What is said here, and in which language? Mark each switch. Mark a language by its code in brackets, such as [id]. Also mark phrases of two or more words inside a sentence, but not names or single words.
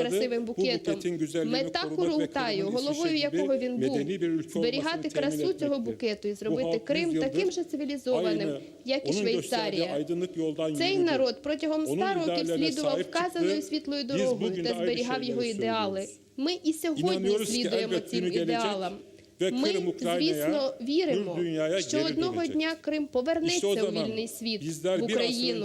[tr] maksadı [uk] красивим [tr] bu [uk] букетом, [tr] buketin güzelliğini [uk] мета [tr] korumak ve [uk] Курултаю, [tr] Kırım'ın [uk] головою [tr] İsviçre [uk] якого [tr] gibi [uk] він був, [tr] medeni bir ülke [uk] зберігати [tr] olmasını temin [uk] красу цього [tr] etmektir. [uk] букету і [tr] Bu [uk] зробити [tr] halk [uk] Крим [tr] 100 [uk] таким [tr] yıldır [uk] же цивілізованим, [tr] aynı [uk] як і [tr] onun gösterdiği [uk] Швейцарія. [tr] aydınlık yoldan [uk] Цей [tr] yürüdü. [uk] народ протягом 100 [tr] Onun [uk] років слідував вказаною світлою дорогою та зберігав його ідеали. Ми і сьогодні слідуємо цим ідеалам. Ми, звісно, віримо, що одного дня Крим повернеться у вільний світ, в Україну.